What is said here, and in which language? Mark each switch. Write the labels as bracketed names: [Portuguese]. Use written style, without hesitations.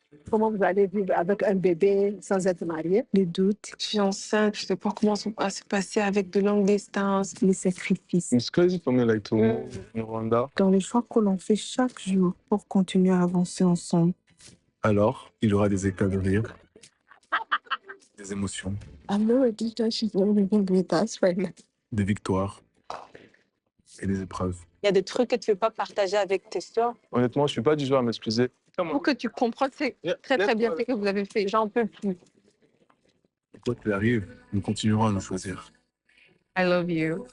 [French] Comment vous allez vivre avec un bébé sans être marié? Les doutes. Je suis enceinte, je sais pas comment ça va se passer avec de longues distances. Les sacrifices. [English] It's crazy for me, like, to in Rwanda. [French] Dans les choix que l'on fait chaque jour pour continuer à avancer ensemble. Alors, il y aura des éclats de rire, des émotions, [English] I'm not ready that she's not living with us right now. [French] des victoires et des épreuves. Il y a des trucs que tu ne veux pas partager avec tes soeurs. Honnêtement, je suis pas du genre à m'excuser. Pour que tu comprennes, c'est très bien ce que vous avez fait. J'en peux plus. Quoi qu'il arrive, nous continuerons à nous choisir. [English] I love you.